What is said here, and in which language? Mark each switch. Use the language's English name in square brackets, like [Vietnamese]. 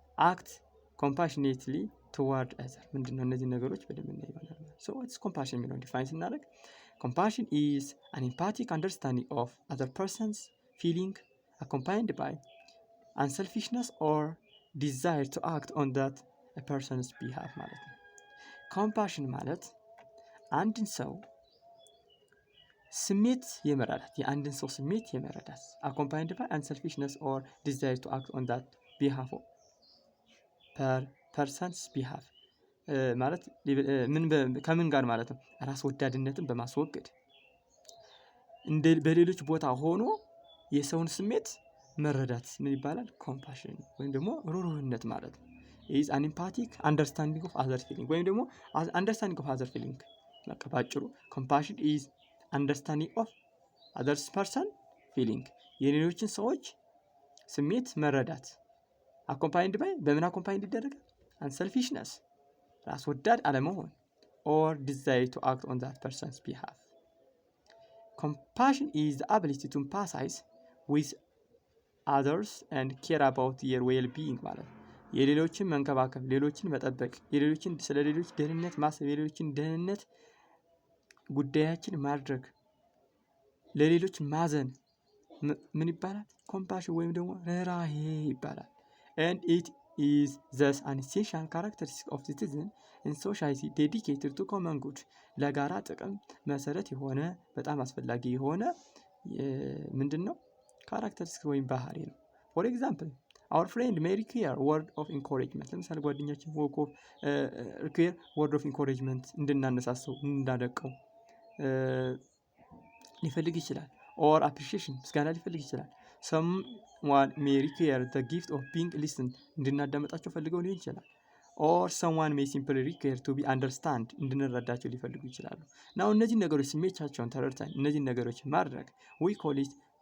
[English] Act compassionately toward others. ምንድን ነው? እነዚህ ነገሮች በደንብ እናያለን። So what's compassion የሚለውን define ስናደርግ compassion is an empathic understanding of other person's feeling accompanied by unselfishness or desire to act on that a person's behalf ማለት ነው። compassion ማለት አንድን ሰው ስሜት የመረዳት የአንድን ሰው ስሜት የመረዳት accompanied by unselfishness or desire to act on that behalf per person's behalf ማለት ከምን ጋር ማለት ነው? [Amharic] ራስ ወዳድነትን በማስወገድ በሌሎች ቦታ ሆኖ የሰውን ስሜት መረዳት ምን ይባላል? [English] compassion ወይም ደግሞ ሩሩህነት ማለት ነው። is an empathic understanding of other feeling ወይም ደግሞ understanding of other feeling ባጭሩ compassion is understanding of others person feeling የሌሎችን ሰዎች ስሜት መረዳት accompanied by በምን accompanied ይደረጋል? unselfishness ራስ ወዳድ አለመሆን or desire to act on that person's behalf. [Amharic] Compassion is the ability to empathize with others and care about their well-being ማለት ነው። የሌሎችን መንከባከብ ሌሎችን መጠበቅ ስለ ሌሎች ደህንነት ማሰብ የሌሎችን ደህንነት ጉዳያችን ማድረግ ለሌሎች ማዘን ምን ይባላል? [English] compassion ወይም ደግሞ ርህራሄ ይባላል። and it is thus an essential characteristic of citizen in society dedicated to common good ለጋራ ጥቅም መሰረት የሆነ በጣም አስፈላጊ የሆነ ምንድነው? characteristic ወይም ባህሪ ነው። for example our friend may require word of encouragement ለምሳሌ ጓደኛችን require word of encouragement እንድናነሳሳው እንዳደቀው ሊፈልግ ይችላል or appreciation ምስጋና ሊፈልግ ይችላል። someone may require the gift of being listened እንድናዳመጣቸው ፈልገው ሊሆን ይችላል or someone may simply require to be understand እንድንረዳቸው ሊፈልጉ ይችላሉ። now እነዚህ ነገሮች ስሜታቸውን ተረድተን እነዚህ ነገሮች ማድረግ we call it